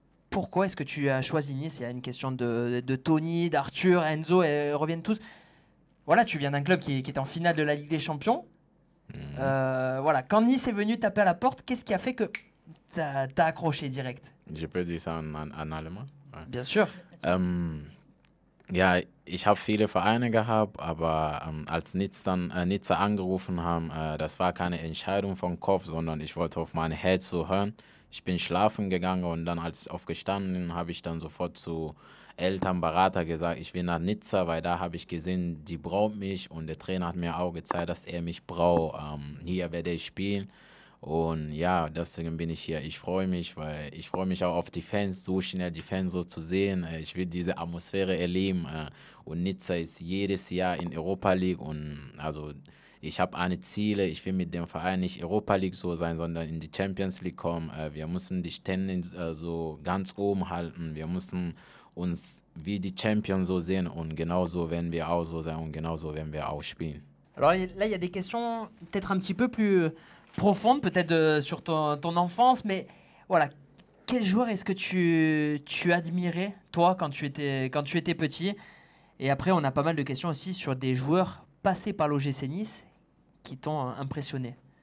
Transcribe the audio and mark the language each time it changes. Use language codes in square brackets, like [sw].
[fr] Pourquoi est-ce que tu as choisi Nice? Il y a une question de Tony, d'Arthur, Enzo, et reviennent tous. Voilà, tu viens d'un club qui est en finale de la Ligue des Champions. Voilà, quand Nice est venu taper à la porte, qu'est-ce qui a fait que t'as accroché direct? Je peux dire ça en allemand? Ouais. Bien sûr. [de] Ja, ich habe viele Vereine gehabt, aber als Nizza angerufen haben, das war keine Entscheidung vom Kopf, sondern ich wollte auf mein Herz so hören. Ich bin schlafen gegangen und dann, als ich aufgestanden bin, habe ich dann sofort zu Eltern, Berater gesagt, ich will nach Nizza, weil da habe ich gesehen, die braucht mich und der Trainer hat mir auch gezeigt, dass er mich braucht. Hier werde ich spielen. Und ja, deswegen bin ich hier. Ich freue mich, weil ich freue mich auch auf die Fans, so schnell die Fans so zu sehen. Ich will diese Atmosphäre erleben. Und Nizza ist jedes Jahr in Europa League. Und also ich habe eine Ziele. Ich will mit dem Verein nicht Europa League so sein, sondern in die Champions League kommen. Wir müssen die Stände so ganz oben halten. Wir müssen uns wie die Champions so sehen. Und genauso werden wir auch so sein und genauso werden wir auch spielen. [fr] Alors là, il y a des questions peut-être un petit peu plus profondes, peut-être sur ton enfance, mais voilà, quel joueur est-ce que tu admirais, toi, quand tu étais petit? Et après, on a pas mal de questions aussi sur des joueurs passés par l'OGC Nice qui t'ont impressionné.